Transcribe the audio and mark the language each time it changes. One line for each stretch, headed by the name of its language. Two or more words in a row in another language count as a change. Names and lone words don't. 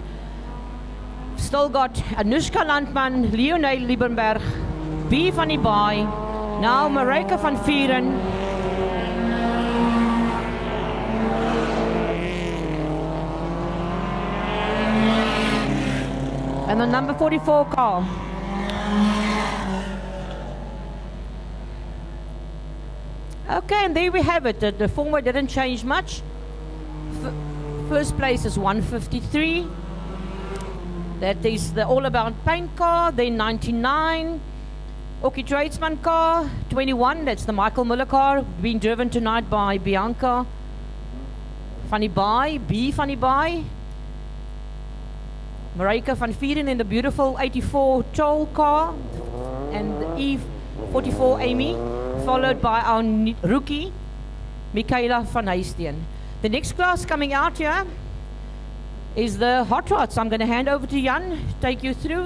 English: Still got Anushka Landman, Leonie Liebenberg, B van die Baai, now Marika van Vieren. And the number 44 car. Okay, and there we have it. The former didn't change much. First place is 153. That is the All About Paint car. Then 99. Okie Tradesman car. 21. That's the Michael Miller car. Being driven tonight by Bianca van die Baai. B van die Baai. Marika van Vieren in the beautiful 84 Toll car. And the E44 Amy. Followed by our rookie, Michaela van Huisteen. The next class coming out here is the Hot Rods. I'm going to hand over to Jan, take you through.